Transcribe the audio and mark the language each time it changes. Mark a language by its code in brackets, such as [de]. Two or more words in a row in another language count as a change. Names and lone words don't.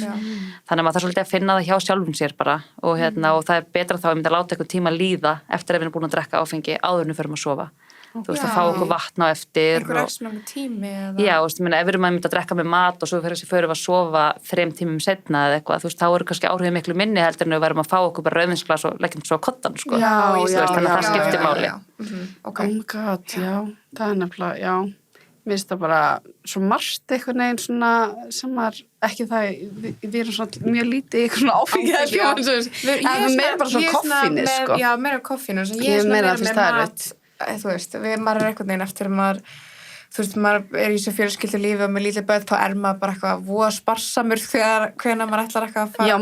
[is] Þannig að maður þarf svolítið að finna það hjá sjálfum sér bara og það er betra þá að láta einhvern tíma líða eftir að við erum búin að drekka áfengi áður en við förum að sofa. þú veist, að fá okkur vatn á eftir. Einhver ekstra tími eða? Já, þú veist, ef við erum að mynda að drekka með mat og svo fyrir að sofa 3 tímum setna eða eitthvað, þú veist, þá eru kannski áhrifin miklu minni heldur en við verðum að fá okkur bara rauðvinsglas og leggjum svo á kottan, sko. Þannig að það skiptir máli. [en] Okay. Oh my god, [is] já, það er nefnilega, já. Mér finnst það bara svo margt einhvern veginn svona sem er ekki það, við erum svona mjög lítið eitthvað svona áfengi. Það er meira bara svona koffínu, sko. Já, meira koffínu. Ég er meira fyrst það erfitt. Þú veist, maður er einhvern veginn eftir maður, þú veist, maður er í þessu fjölskyldu lífi og með lítið börn, þá er maður bara eitthvað voða sparsamur hvenær maður ætlar eitthvað að fara.